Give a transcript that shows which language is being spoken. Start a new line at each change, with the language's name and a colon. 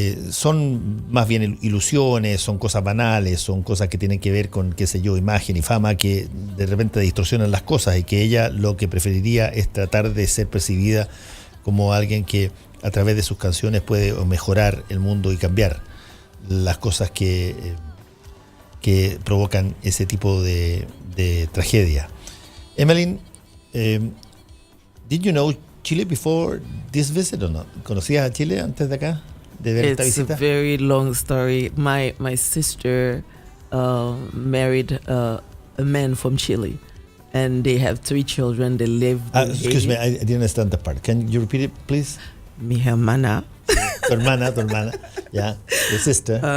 Spanish: son más bien ilusiones, son cosas banales, son cosas que tienen que ver con, qué sé yo, imagen y fama, que de repente distorsionan las cosas, y que ella lo que preferiría es tratar de ser percibida como alguien que a través de sus canciones puede mejorar el mundo y cambiar las cosas que provocan ese tipo de tragedia.
English: Emeline, did you know Chile before this visit or not?
Spanish: ¿Conocías a Chile antes de acá, de ver esta visita?
English: It's a very long story. My sister married a man from Chile, and they have 3 children. They live. Excuse me, I didn't understand that part. Can you repeat it, please?
Spanish: Mi hermana. Tu hermana,
English: yeah, your sister.